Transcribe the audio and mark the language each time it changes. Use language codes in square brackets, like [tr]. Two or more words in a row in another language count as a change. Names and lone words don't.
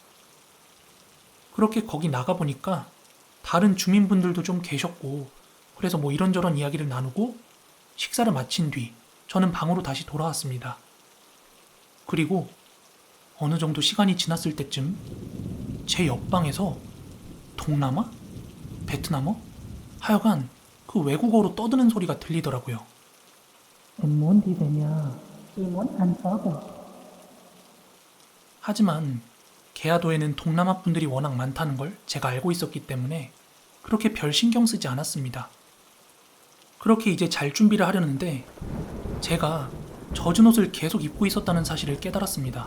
[ko] 그렇게 거기 나가보니까 다른 주민분들도 좀 계셨고, 그래서 뭐 이런저런 이야기를 나누고 식사를 마친 뒤 저는 방으로 다시 돌아왔습니다. 그리고 어느 정도 시간이 지났을 때쯤 제 옆방에서 동남아? 베트남어? 하여간 그 외국어로 떠드는 소리가 들리더라고요. [vi] Em muốn đi về nhà, chị muốn ăn phở bò. [ko] 하지만 게아도에는 동남아 분들이 워낙 많다는 걸 제가 알고 있었기 때문에 그렇게 별 신경 쓰지 않았습니다. 그렇게 이제 잘 준비를 하려는데 제가 젖은 옷을 계속 입고 있었다는 사실을 깨달았습니다.